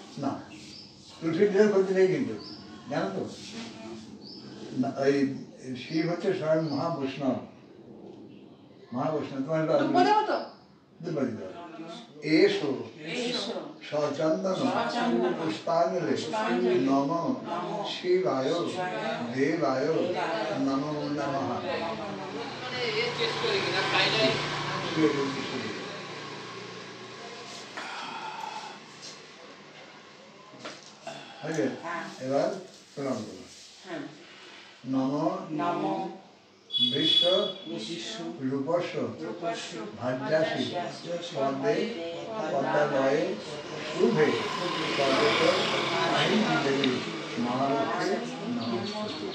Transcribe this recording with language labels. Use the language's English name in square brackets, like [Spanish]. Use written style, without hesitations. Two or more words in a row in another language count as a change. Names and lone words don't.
[Bangla] না, তুলসীর দেহের ক্ষতি নেই কিন্তু, জানো তো? এই শিব হচ্ছে স্বয়ং মহাবৈষ্ণব। তোমার দুব্ব দেবো তো? [Sanskrit] এসো সচন্দন পুষ্পাঞ্জলি নম শিবায় দেবায় নমো নমঃ। [Bangla] হয়ে এবার প্রণাম করুন। [Sanskrit] নম বিশ্ব রূপস্য ভাজ্যাসি পদ্মে পদ্মালয়ে শুভে পদ্মত আহিনী দেবী মহালক্ষ্মী নমস্তুতে।